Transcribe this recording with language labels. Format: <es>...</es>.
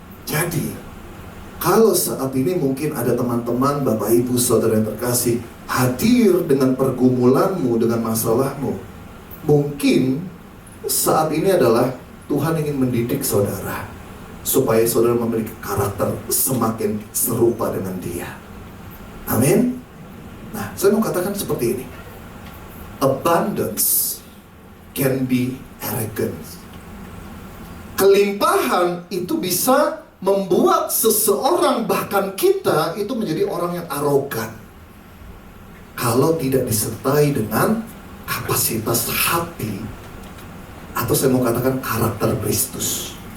<id>Jadi, kalau saat ini mungkin ada teman-teman, Bapak Ibu, Saudara yang terkasih, hadir dengan pergumulanmu, dengan masalahmu, mungkin saat ini adalah Tuhan ingin mendidik saudara supaya saudara memiliki karakter semakin serupa dengan Dia. Amin. Nah, saya mau katakan seperti ini.</id> <en>Abundance can be arrogance.</en> <id>Kelimpahan itu bisa membuat seseorang, bahkan kita, itu menjadi orang yang arogan kalau tidak disertai dengan kapasitas hati, atau saya mau katakan karakter Kristus.</id>